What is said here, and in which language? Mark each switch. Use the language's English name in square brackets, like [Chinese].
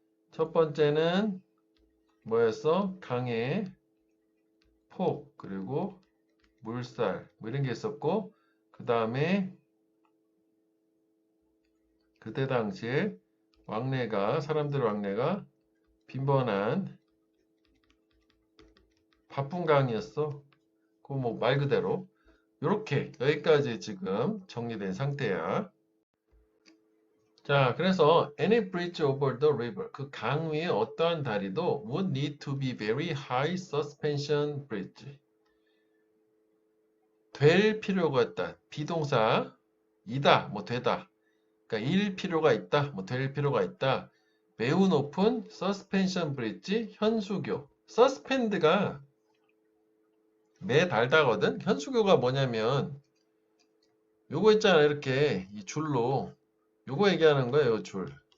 [Korean] 첫 번째는 뭐였어? 강의 폭 그리고 물살 뭐 이런 게 있었고 그 다음에 그때 당시에 사람들 왕래가 빈번한 바쁜 강이었어. 그 뭐 말 그대로 이렇게 여기까지 지금 정리된 상태야. 자, 그래서 [English] any bridge over the river [Korean] 그 강 위에 어떠한 다리도 [English] would need to be very high suspension bridge [Korean] 될 필요가 있다. 비동사 이다, 뭐 되다. 그러니까 일 필요가 있다, 뭐 될 필요가 있다. 매우 높은 서스펜션 브릿지 현수교. 서스펜드가 매달다거든. 현수교가 뭐냐면 요거 있잖아, 이렇게 이 줄로 요거 얘기하는 거예요, 요 줄.